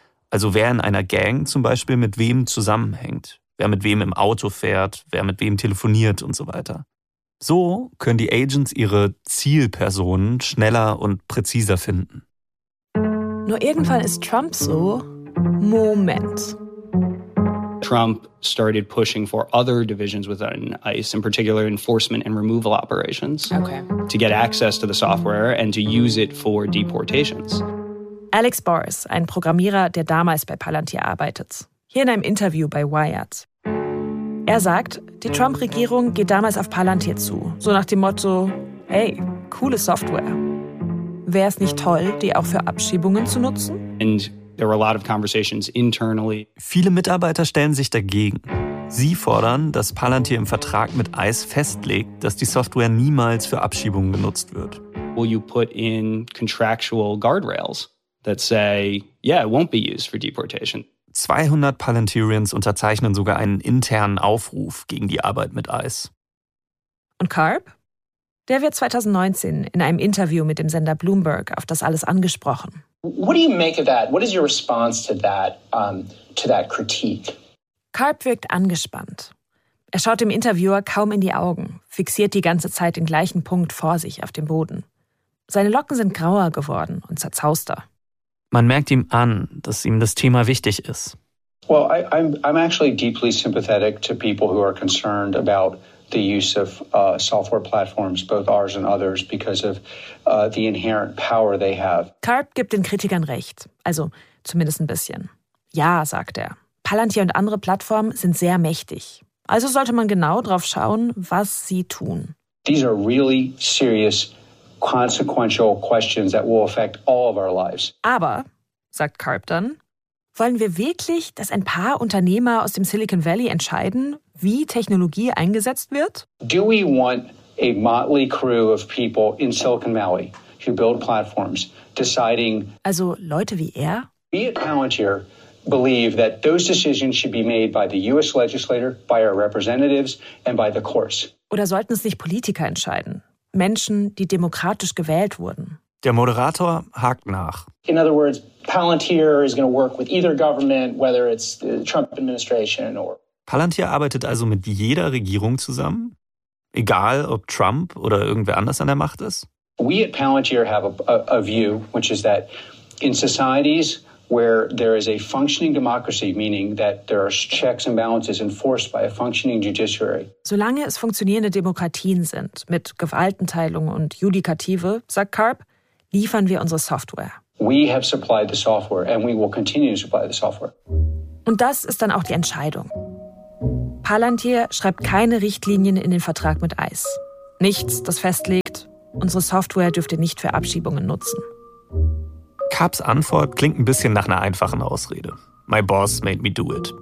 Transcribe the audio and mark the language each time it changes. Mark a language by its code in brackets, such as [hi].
[de] Also wer in einer Gang zum Beispiel mit wem zusammenhängt, wer mit wem im Auto fährt, wer mit wem telefoniert und so weiter. So können die Agents ihre Zielpersonen schneller und präziser finden. Nur irgendwann ist Trump so, Moment. [en] Trump started pushing for other divisions within ICE, in particular enforcement and removal operations, to get access to the software and to use it for deportations. [de] Alex Boris, ein Programmierer, der damals bei Palantir arbeitet, hier in einem Interview bei Wired. Er sagt, die Trump-Regierung geht damals auf Palantir zu, so nach dem Motto, hey, coole Software. Wäre es nicht toll, die auch für Abschiebungen zu nutzen? [en] And there were a lot of conversations internally. [de] Viele Mitarbeiter stellen sich dagegen. Sie fordern, dass Palantir im Vertrag mit ICE festlegt, dass die Software niemals für Abschiebungen genutzt wird. [en] Will you put in contractual guardrails that say, yeah, it won't be used for deportation? [de] 200 Palantirians unterzeichnen sogar einen internen Aufruf gegen die Arbeit mit ICE. Und Karp? Der wird 2019 in einem Interview mit dem Sender Bloomberg auf das alles angesprochen. [en] What do you make of that? What is your response to that critique? [de] Karp wirkt angespannt. Er schaut dem Interviewer kaum in die Augen, fixiert die ganze Zeit den gleichen Punkt vor sich auf dem Boden. Seine Locken sind grauer geworden und zerzauster. Man merkt ihm an, dass ihm das Thema wichtig ist. [en] Well, I'm actually deeply sympathetic to people who are concerned about the use of software platforms, both ours and others, because of the inherent power they have. [de] Karp gibt den Kritikern recht, also zumindest ein bisschen. Ja, sagt er, Palantir und andere Plattformen sind sehr mächtig. Also sollte man genau drauf schauen, was sie tun. [en] These are really serious consequential questions that will affect all of our lives. [de] Aber, sagt Karp dann, wollen wir wirklich, dass ein paar Unternehmer aus dem Silicon Valley entscheiden, wie Technologie eingesetzt wird? [en] Do we want a motley crew of people in Silicon Valley who build platforms deciding? [de] Also Leute wie er? [en] We at Palantir believe that those decisions should be made by the US legislator, by our representatives and by the courts. [de] Oder sollten es nicht Politiker entscheiden? Menschen, die demokratisch gewählt wurden. Der Moderator hakt nach. [en] In other words, Palantir is going to work with either government, whether it's the Trump administration or... [de] Palantir arbeitet also mit jeder Regierung zusammen? Egal, ob Trump oder irgendwer anders an der Macht ist? [en] We at Palantir have a view, which is that in societies where there is a functioning democracy, meaning that there are checks and balances enforced by a functioning judiciary. [de] Solange es funktionierende Demokratien sind, mit Gewaltenteilung und Judikative, sagt Karp, liefern wir unsere Software. [en] We have supplied the software and we will continue to supply the software. [de] Und das ist dann auch die Entscheidung. Palantir schreibt keine Richtlinien in den Vertrag mit ICE. Nichts, das festlegt, unsere Software dürfte nicht für Abschiebungen nutzen. Kapps Antwort klingt ein bisschen nach einer einfachen Ausrede. [en] My boss made me do it.